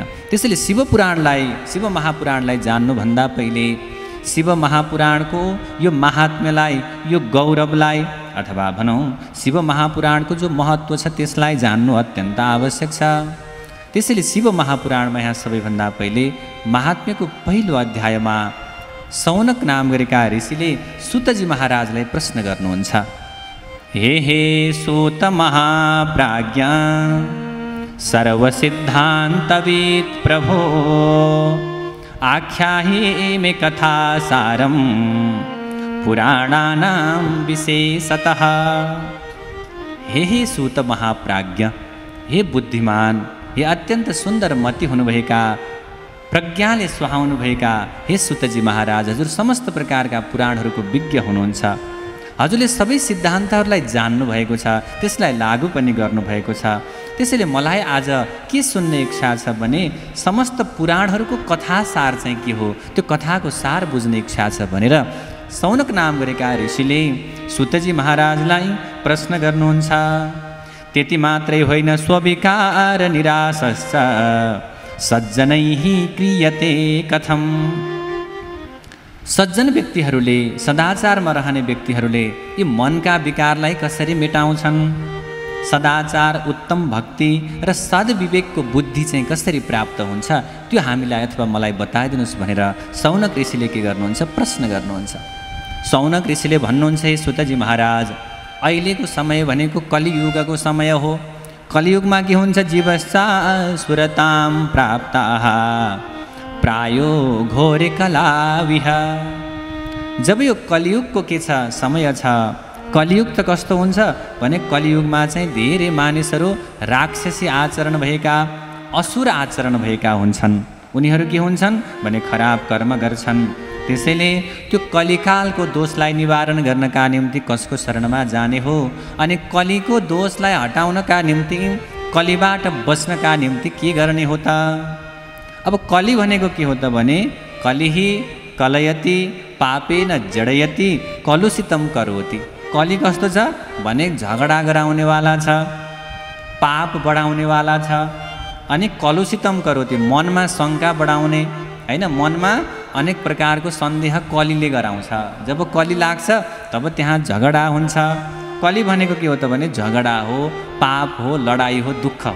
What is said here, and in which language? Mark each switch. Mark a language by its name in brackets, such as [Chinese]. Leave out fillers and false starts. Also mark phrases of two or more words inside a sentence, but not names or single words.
[Nepali] त्यसैले शिव महापुराणलाई जान्नुभन्दा पहिले शिव महापुराणको यो महात्म्यलाई, यो गौरवलाई, अथवा भनौँ शिव महापुराणको जो महत्त्व छ त्यसलाई जान्नु अत्यन्त आवश्यक छ। त्यसैले शिव महापुराणमा यहाँ सबैभन्दा पहिले महात्म्यको पहिलो अध्यायमा सौनक नाम गरेका ऋषिले सुतजी महाराजलाई प्रश्न गर्नुहुन्छ। [Sanskrit] हे सुत महाप्राज्ञ सर्वसिद्धान्तवित् प्रभो आख्याहि मे कथासारं पुराणानां विशेषतः। [Nepali] हे सूत महाप्राज्ञ, हे बुद्धिमान, हे अत्यन्त सुन्दर मति हुनुभएका, प्रज्ञाले सुहाउनुभएका हे सुतजी महाराज, हजुर समस्त प्रकारका पुराणहरूको विज्ञ हुनुहुन्छ। हजुरले सबै सिद्धान्तहरूलाई जान्नुभएको छ, त्यसलाई लागू पनि गर्नुभएको छ। त्यसैले मलाई आज के सुन्ने इच्छा छ भने समस्त पुराणहरूको कथा सार चाहिँ के हो, त्यो कथाको सार बुझ्ने इच्छा छ भनेर सौनक नाम गरेका ऋषिले सुतजी महाराजलाई प्रश्न गर्नुहुन्छ। त्यति मात्रै होइन, [Sanskrit] स्विकार निराशश्च सज्जनैः क्रियते कथम। [Nepali] सज्जन व्यक्तिहरूले, सदाचारमा रहने व्यक्तिहरूले यी मनका विकारलाई कसरी मेटाउँछन्, सदाचार, उत्तम भक्ति र सद्विवेकको बुद्धि चाहिँ कसरी प्राप्त हुन्छ, त्यो हामीलाई अथवा मलाई बताइदिनुहोस् भनेर सौनक ऋषिले के गर्नुहुन्छ? प्रश्न गर्नुहुन्छ। सौनक ऋषिले भन्नुहुन्छ, हे सुतजी महाराज, अहिलेको समय भनेको कलियुगको समय हो। कलियुगमा के हुन्छ? [Sanskrit] जीवश्चा सुरतां प्राप्ताः प्रायो घोरे कलाविह। [Nepali] जब यो कलियुगको के छ? समय छ। कलियुग त कस्तो हुन्छ भने कलियुगमा चाहिँ धेरै मानिसहरू राक्षसी आचरण भएका, असुर आचरण भएका हुन्छन्। उनीहरू के हुन्छन् भने खराब कर्म गर्छन्। त्यसैले त्यो कलिकालको दोषलाई निवारण गर्नका निम्ति कसको शरणमा जाने हो, अनि कलिको दोषलाई हटाउनका निम्ति, कलिबाट बच्नका निम्ति के गर्ने हो त? अब कलि भनेको के हो त भने [Sanskrit] कलिहि कलयति पापेन जडयति कलुषितम करोति। [Nepali] कलि कस्तो छ भने झगडा गराउनेवाला छ, पाप बढाउनेवाला छ, अनि [Sanskrit] कलुषितम करोति [Nepali] मनमा शङ्का बढाउने हैन, मनमा अनेक प्रकारको सन्देह कलिले गराउँछ। जब कलि लाग्छ तब त्यहाँ झगडा हुन्छ। कलि भनेको के हो त भने झगडा हो, पाप हो, लडाई हो, दुःख हो।